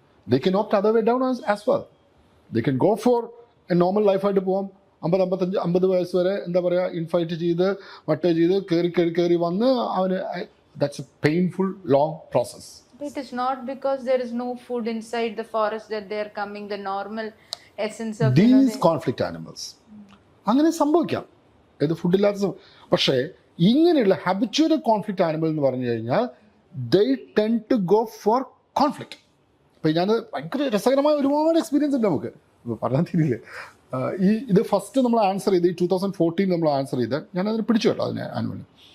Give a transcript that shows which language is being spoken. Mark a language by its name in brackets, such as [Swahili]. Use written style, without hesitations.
[English] They can opt other way down as well. They can go for a normal life [Malayalam] ആയിട്ട് പോകാം. 50 വയസ്സ് വരെ എന്താ പറയുക, ഇൻഫൈറ്റ് ചെയ്ത് മറ്റേ ചെയ്ത് കയറി വന്ന് അവന് [English] that's a painful long process. It is not because there is no food inside the forest that they are coming, the normal essence of these conflict animals. [Malayalam] അങ്ങനെ സംഭവിക്കാം, ഏത് ഫുഡില്ലാത്ത. പക്ഷേ ഇങ്ങനെയുള്ള ഹാബിച്വൽ കോൺഫ്ലിക്റ്റ് ആനിമൽ എന്ന് പറഞ്ഞു കഴിഞ്ഞാൽ [English] they tend to go for conflict. [Malayalam] അപ്പോൾ ഞാൻ ഭയങ്കര രസകരമായ ഒരുപാട് എക്സ്പീരിയൻസ് ഉണ്ട് നമുക്ക്, പറയാൻ തിരിയില്ലേ. ഇത് ഫസ്റ്റ് നമ്മൾ ആൻസർ ചെയ്ത് 2014 നമ്മൾ ആൻസർ ചെയ്ത് ഞാനതിന് പിടിച്ചു കേട്ടോ, അതിനെ ആനിമലിന്.